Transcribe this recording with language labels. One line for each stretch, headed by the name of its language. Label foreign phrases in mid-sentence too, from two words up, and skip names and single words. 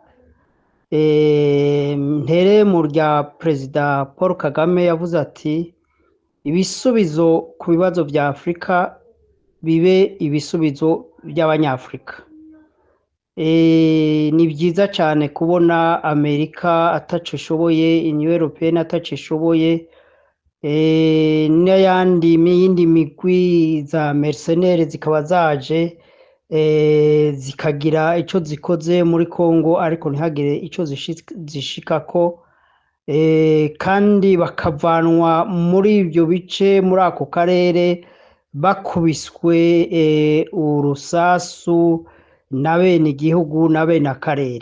Kinyarwanda: Ntere mu rya Perezida Paul Kagame yavuze ati ibisubizo ku bibazo bya Afurika bibe ibisubizo by'Abanyafurika.
Rundi: Ni byiza cyane kubona Amerika ataco ishoboye, Union Européenne ataco ishoboye, n'ayandi miyindi migwi za mercenaires zikaba zaje zikagira ico zikoze muri Congo, ariko ntihagire ico zishikako, kandi bakavanwa muri ibyo bice muri ako karere bakubiswe urusasu na bene igihugu na bene akarere.